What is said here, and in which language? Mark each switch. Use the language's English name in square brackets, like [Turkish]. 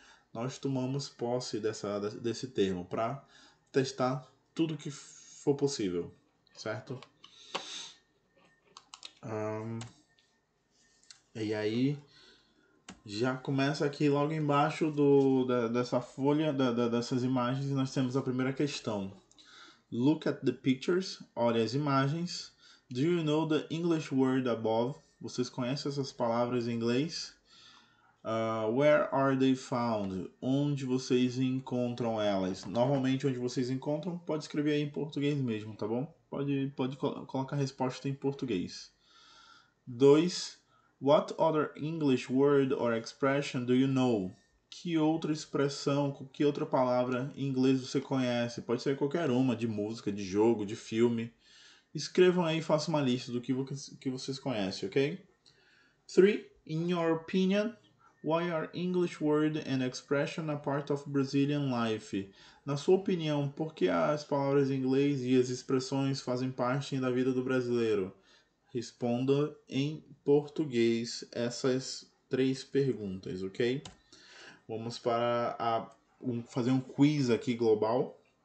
[Portuguese] Nós tomamos posse desse termo para testar tudo que for possível, certo? E aí já começa aqui logo embaixo dessa folha, dessas imagens, nós temos a primeira questão. [English] Look at the pictures, [Portuguese] olhe as imagens. [English] Do you know the English word above? [Portuguese] Vocês conhecem essas palavras em inglês? [English] Where are they found? [Portuguese] Onde vocês encontram elas? Normalmente onde vocês encontram, pode escrever aí em português mesmo, tá bom? Pode colocar a resposta em português. 2. [English] What other English word or expression do you know? [Portuguese] Que outra expressão, que outra palavra em inglês você conhece? Pode ser qualquer uma, de música, de jogo, de filme. Escrevam aí e façam uma lista do que vocês conhecem, ok? 3. [English] In your opinion, why are English word and expression a part of Brazilian life? [Portuguese] Na sua opinião, por que as palavras em inglês e as expressões fazem parte da vida do brasileiro? Responda em português essas 3 perguntas, ok? Vamos para fazer um quiz aqui global.